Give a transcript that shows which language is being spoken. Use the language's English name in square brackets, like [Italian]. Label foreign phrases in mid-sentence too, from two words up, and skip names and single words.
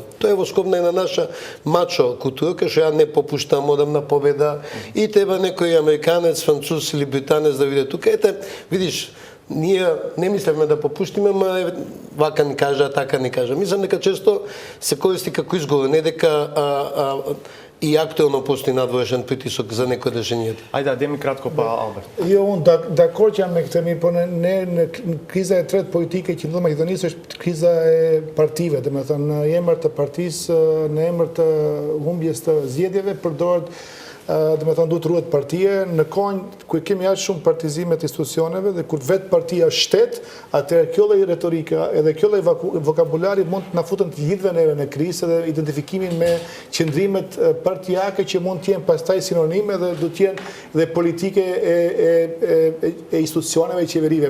[Macedonian] Тоа е во скоп на една наша мачо култура, кај што ја не попуштам одам на победа и треба некој американец, француз или британец да биде тука. Видиш, ние не мислевме да попуштиме, ама вака ни кажа, така ни кажа. Мислам дека често се користи како изговор, не дека и актуелно постои надворешен притисок за некои решението. Ајде, деми кратко па Алберт. [Albanian] Jo, unë dakord që jam me këtë, po në kriza e tretë politike që ndodh Maqedonisë është kriza e partive, domethënë në emër të partisë, në emër të humbjes të zgjedhjeve përdoret domethënë duhet ruhet partie në kohën ku kemi aq shumë partizime të institucioneve dhe kur vetë partia është shtet, atëherë kjo lloj retorika edhe kjo lloj vokabulari mund të na futën të gjithëve neve në krizë dhe identifikimin me qëndrimet partijake që mund të jenë pastaj sinonime dhe do të jenë dhe politike e institucioneve e qeverive.